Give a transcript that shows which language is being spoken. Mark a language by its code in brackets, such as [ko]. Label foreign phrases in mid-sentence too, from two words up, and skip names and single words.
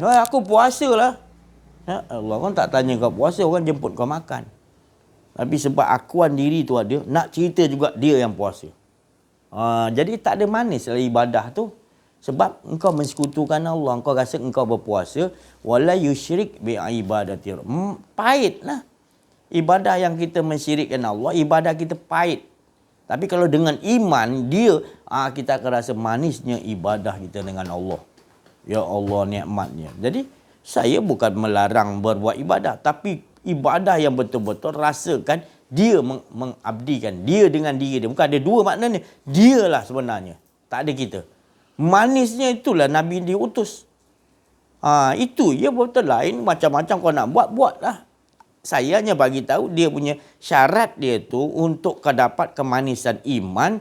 [ms] Aku puasa lah. Allah kan tak tanya kau puasa, orang jemput kau makan. Tapi sebab akuan diri tu ada, nak cerita juga dia yang puasa. Jadi tak ada manis dalam ibadah tu. Sebab engkau mensekutukan Allah, engkau rasa engkau berpuasa, [ar] ولا يشرك بعبادة. [ms] Pahitlah. Ibadah yang kita mensyirikkan Allah, ibadah kita pahit. Tapi kalau dengan iman dia, kita akan rasa manisnya ibadah kita dengan Allah. [ar] يا الله, [ms] nikmatnya. Jadi saya bukan melarang berbuat ibadah, tapi ibadah yang betul-betul rasakan dia mengabdikan dia dengan diri dia. Bukan ada dua maknanya. Dialah sebenarnya. Tak ada kita. Manisnya itulah Nabi diutus. Itu ya betul lain macam-macam kau nak buatlah. Saya hanya bagi tahu dia punya syarat dia tu untuk dapat kemanisan iman.